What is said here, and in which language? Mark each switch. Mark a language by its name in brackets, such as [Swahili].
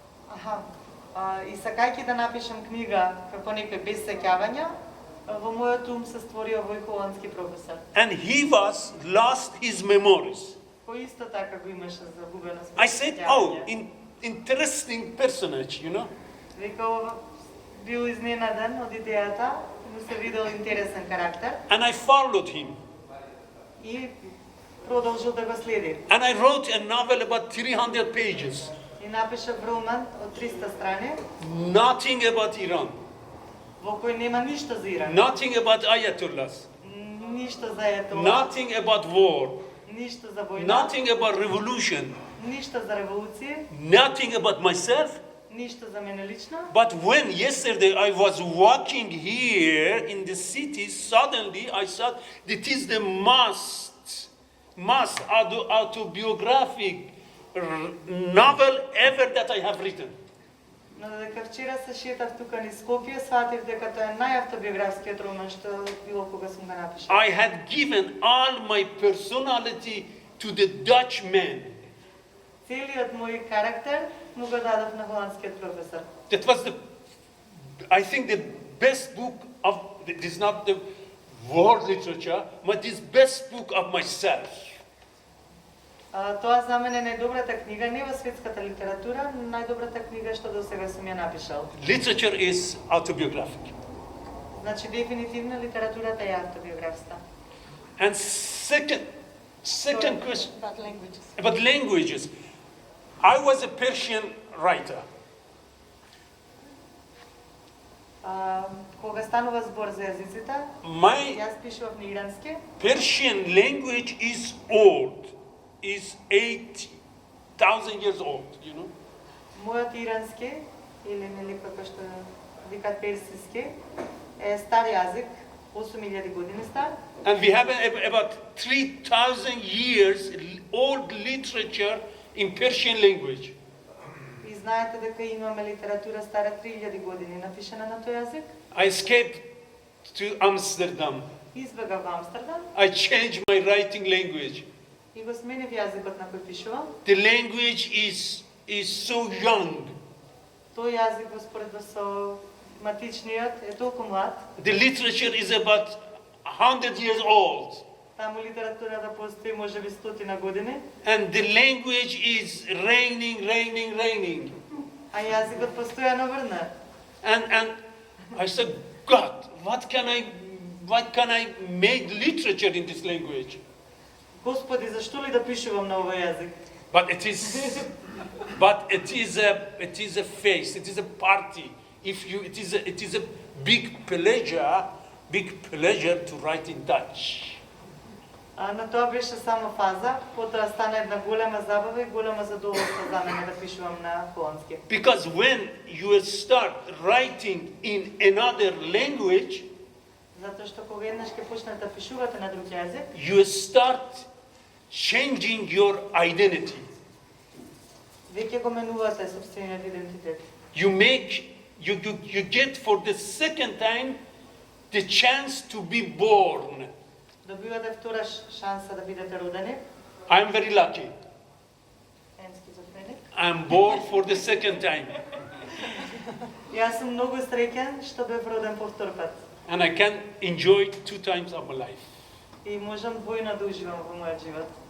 [Macedonian] Аха. И сакајќи да напишам книга како некој без сеќавања, во мојот ум се створи овој холандски професор. [English] And he was lost his memories. [Macedonian] Кој исто така го имаше загубено своите [English] I said, [Macedonian] сеќавања. [English] oh, interesting personage, you know. [Macedonian] Вика, бил изненаден од идејата, му се видел интересен карактер [English] And I followed him. [Macedonian] и продолжил да го следи. [English] And I wrote a novel about 300 pages. [Macedonian] И напиша роман од 300 страни, [English] Nothing about Iran. [Macedonian] во кој нема ништо за Иран, [English] Nothing about ayatollahs. [Macedonian] ништо за ајатола, [English] Nothing about war. [Macedonian] ништо за војна, [English] Nothing about revolution. [Macedonian] ништо за револуција, [English] Nothing about myself. [Macedonian] ништо за мене лично. [English] But when yesterday I was walking here in the city, suddenly I thought that is the most autobiographic novel ever that I have written. [Macedonian] Но додека вчера се шетав тука низ Скопје, сватив дека тоа е најавтобиографскиот роман што било кога сум го напишал. [English] I had given all my personality to the Dutch man. [Macedonian] Целиот мој карактер му го дадов на холандскиот професор. [English] That was I think, the best book of, it is not the world literature, but this best book of myself. [Macedonian] Тоа за мене е најдобрата книга, не во светската литература, најдобрата книга што до сега сум ја напишал. [English] Literature is autobiographic. [Macedonian] Значи, дефинитивно литературата е автобиографска. [English] And second question About languages. about languages. I was a Persian writer. [Macedonian] Кога станува збор за јазиците, [English] My [Macedonian] јас пишував на ирански. [English] Persian language is old, is 8,000 years old, you know. [Macedonian] Мојот ирански, или нели како што викат персиски, е стар јазик, 8000 години стар. [English] And we have about 3,000 years old literature in Persian language. [Macedonian] И знаете дека имаме литература стара 3000 години напишана на тој јазик. [English] I escaped to Amsterdam. [Macedonian] Избегав во Амстердам [English] I changed my writing language. [Macedonian] и го сменив јазикот на кој пишувам. [English] The language is so young. [Macedonian] Тој јазик во споредба со матичниот е толку млад. [English] The literature is about 100 years old. [Macedonian] Таму литературата постои можеби 100 години, [English] And the language is raining. [Macedonian] а јазикот постојано врна. [English] And I said, God, what can I make literature in this language? [Macedonian] Господи, зашто ли да пишувам на овој јазик? [English] But it is a face, it is a party. It is a big pleasure to write in Dutch. [Macedonian] Но тоа беше само фаза, потоа стана една голема забава и голема задоволство за мене да пишувам на холандски. [English] Because when you start writing in another language, [Macedonian] Затоа што кога еднаш ќе почнете да пишувате на друг јазик, [English] you start changing your identity. [Macedonian] веќе го менувате собствениот идентитет. [English] You get for the second time the chance to be born. [Macedonian] Добивате втора шанса да бидете родени. [English] I'm very lucky. And schizophrenic. I'm born for the second time. [Macedonian] Јас сум многу среќен што бев роден повтор пат. [English] And I can enjoy 2 times of my life. [Macedonian] И можам двојно да уживам во мојот живот.